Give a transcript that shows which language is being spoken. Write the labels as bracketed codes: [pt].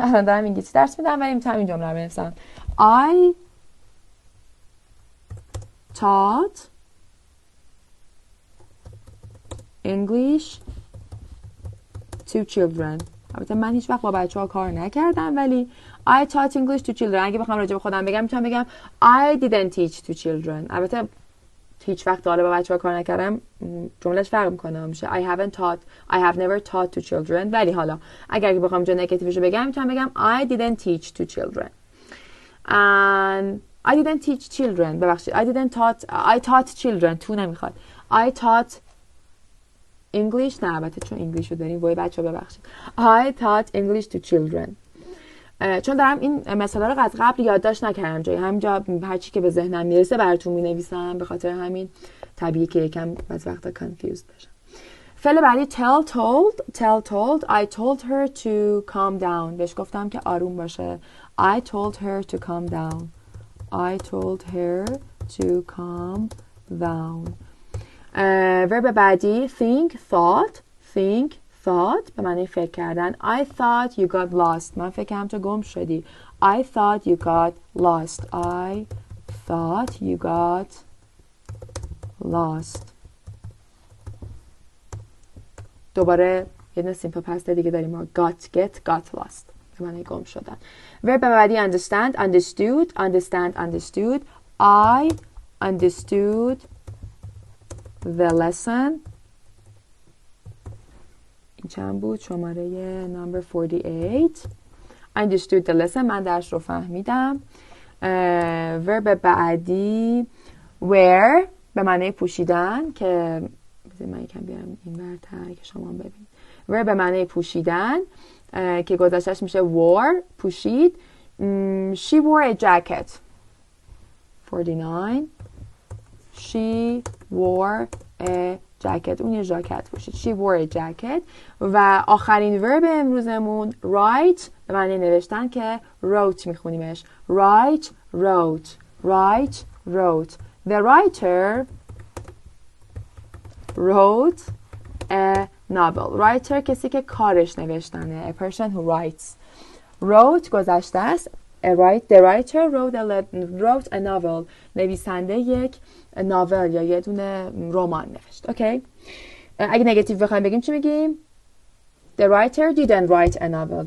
[fa] الان دارم انگلیسی درس میدم ولی میتونم این جمله رو بنویسم. [en] I taught English to children. [fa] البته من هیچ وقت با بچه‌ها کار نکردم ولی [en] I taught English to children. [fa] اگه بخوام راجع به خودم بگم میتونم بگم [en] I didn't teach to children. [fa] البته هیچ وقت حالا با بچه‌ها کار نکردم جملهش فرق میکنه. [en] میشه I have never taught to children. [fa] ولی حالا اگر بخوام جمله نگاتیوش رو بگم میتونم بگم [en] I didn't teach to children. And I didn't teach children. [fa] ببخشید [en] I taught children. [fa] تو نمیخواد. [en] I taught English. [fa] نه البته چون انگلیش رو داریم وای بچه ببخشید. [en] I taught English to children. [fa] چون دارم این مثالا رو از قبل یادداشت نکردم جایی همینجا هرچی که به ذهنم میرسه براتون مینویسم. به خاطر همین طبیعیه که یکم از وقتا confused بشم. فعل بعدی tell told. [en] I told her to calm down. [fa] بهش گفتم که آروم باشه. [en] I told her to calm down. I told her to calm down. [fa] ورب بعدی think, thought به معنی فکر کردن. [en] I thought you got lost. [fa] من فکر کردم تو گم شدی. [en] I thought you got lost. I thought you got lost. [fa] دوباره یه دونه simple past دیگه داریم. got lost به معنی گم شدن. ورب بعدی understand, understood. [en] I understood the lesson. [fa] این چند بود؟ شماره number 48. [en] Understood the lesson. [fa] من درس رو فهمیدم. ورب بعدی wear به معنی پوشیدن که من یکم بیارم این برتر که شما ببینید. wear به معنی پوشیدن که گذشتهش میشه wore پوشید. [en] She wore a jacket. 49. She wore a jacket. [fa] اون یه ژاکت پوشید. [en] She wore a jacket. [fa] و آخرین ورب امروزمون write به معنی نوشتن که wrote میخونیمش. [en] wrote. The writer wrote a novel. [fa] writer کسی که کارش نوشتنه. [en] A person who writes. [fa] wrote گذشته است. [en] The writer wrote a novel. [fa] نویسنده یک ناول یا یه دونه رمان نوشت. اوکی. اگه نگاتیو بخوایم بگیم چی میگیم؟ [en] The writer didn't write a novel.